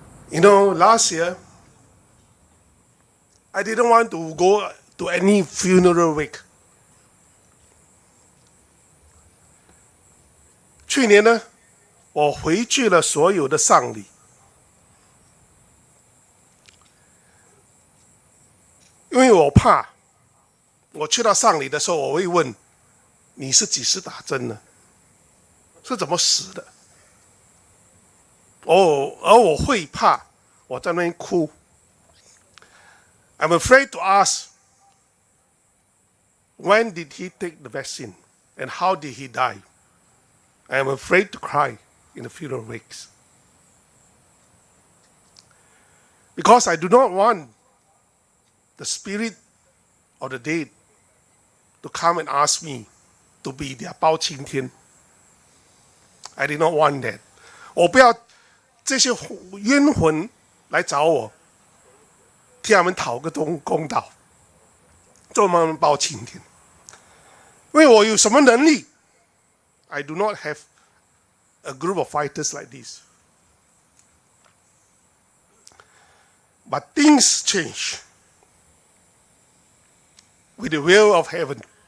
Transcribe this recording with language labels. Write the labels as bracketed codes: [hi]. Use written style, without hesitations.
[en] You know, last year, I didn't want to go to any funeral wake. [zh] 去年呢，我回去了所有的丧礼，因为我怕，我去到丧礼的时候，我会问，你是几时打针呢？是怎么死的？而我会怕，我在那边哭。 [en] I'm afraid to ask, when did he take the vaccine and how did he die? I am afraid to cry in the funeral wakes. Because I do not want the spirit of the dead to come and ask me to be their 包青天. I did not want that. [zh] 我不要这些冤魂来找我，替他们讨个公道，做他们包青天。因为我有什么能力 [en] ？I do not have a group of fighters like this. But things change with the will of heaven.